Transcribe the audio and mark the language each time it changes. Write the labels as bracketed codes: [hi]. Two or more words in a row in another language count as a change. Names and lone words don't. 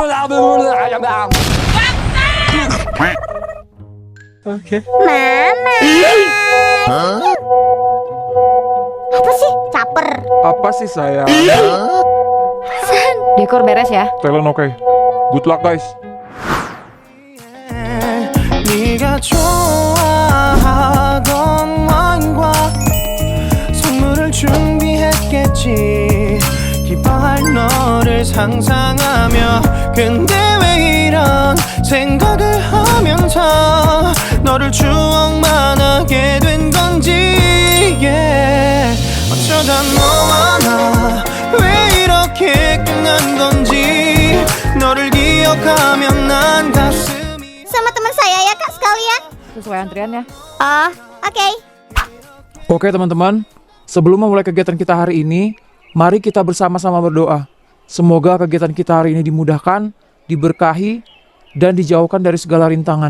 [id] Mama. Apa sih? Caper. Apa sih sayang? Dekor beres ya. Talent oke. [en] Good luck guys. [ko] 네가 좋아하던 왕과 선물을 준비했겠지 기뻐할 너를 상상하며 근데 왜 이런 생각을 하면서 너를 추억만 하게 된 건지 yeah. 어쩌다 너와 나 왜 이렇게 끝난 건지 너를 기억하면 난 가슴이 [id] Sama teman saya ya kak sekalian. Sesuai antriannya. Oh, oke. Oke teman-teman, sebelum memulai kegiatan kita hari ini, mari kita bersama-sama berdoa. Semoga kegiatan kita hari ini dimudahkan, diberkahi, dan dijauhkan dari segala rintangan.